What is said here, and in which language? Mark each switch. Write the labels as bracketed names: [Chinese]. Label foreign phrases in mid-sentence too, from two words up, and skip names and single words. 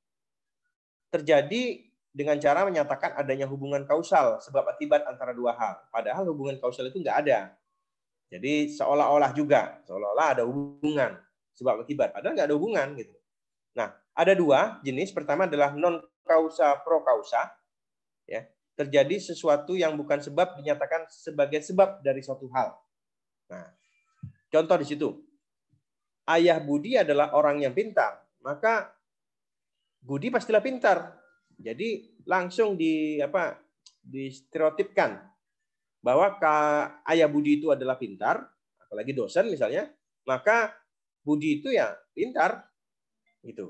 [Indonesian] Terjadi dengan cara menyatakan adanya hubungan kausal sebab akibat antara dua hal. Padahal hubungan kausal itu nggak ada. Jadi seolah-olah ada hubungan sebab akibat. Padahal nggak ada hubungan gitu. Nah, ada dua jenis. Pertama adalah [Latin] non causa pro causa. [Indonesian] Ya, terjadi sesuatu yang bukan sebab dinyatakan sebagai sebab dari suatu hal. Nah, contoh di situ. Ayah Budi adalah orang yang pintar, maka Budi pastilah pintar. Jadi langsung distereotipkan bahwa ayah Budi itu adalah pintar, apalagi dosen misalnya, maka Budi itu ya pintar, gitu.